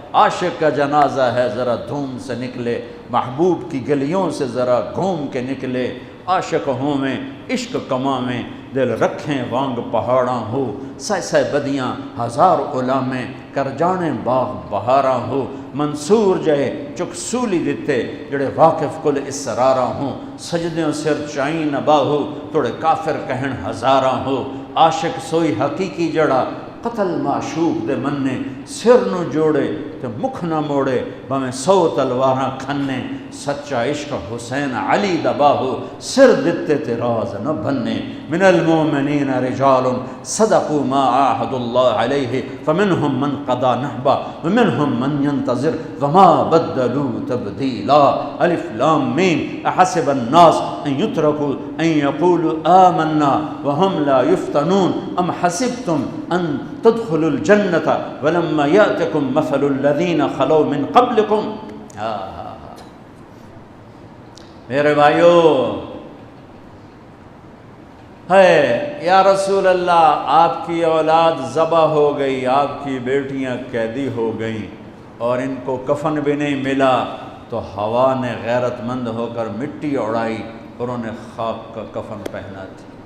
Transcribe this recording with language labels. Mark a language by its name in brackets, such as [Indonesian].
[Urdu] عاشق کا جنازہ ہے، ذرا دھوم سے نکلے، محبوب کی گلیوں سے ذرا گھوم کے نکلے. [Punjabi] عاشق ہوں میں عشق کماں میں، دل رکھیں وانگ پہاڑاں ہو. سہ بدیاں ہزار غلامیں، کر جانے باغ بہاراں ہو. منصور جہے چک سولی دتے، جڑے واقف کل اسراراں ہوں. سجدیوں سر چائیں نبا ہو، توڑے کافر کہن ہزاراں ہو. عاشق سوئی حقیقی جڑا، قتل معشوق دے مننے. سر نو جوڑے تے مکھ نہ موڑے، بھویں 100 تلواراں کھنے. سچا عشق حسین علی دبا ہو، سر دتے تے راز نہ بننے. [Arabic] من المومنین رجال صدقوا ما عاہدوا اللہ علیہ، فمنہم من قضا نحبہ ومنہم من ينتظر وما بدلوا تبدیلا. الف لام میم. احسب الناس ان يتركوا ان يقولوا آمنا وهم لا يفتنون ام حسبتم ان تدخلوا الجنة ولما يأتكم مثل الذين خلوا من قبلكم. [Urdu] میرے بھائیو، ہے یا رسول اللہ، آپ کی اولاد ذبح ہو گئی، آپ کی بیٹیاں قیدی ہو گئیں اور ان کو کفن بھی نہیں ملا، تو ہوا نے غیرت مند ہو کر مٹی اڑائی اور انہیں خاک کا کفن پہنا تھی.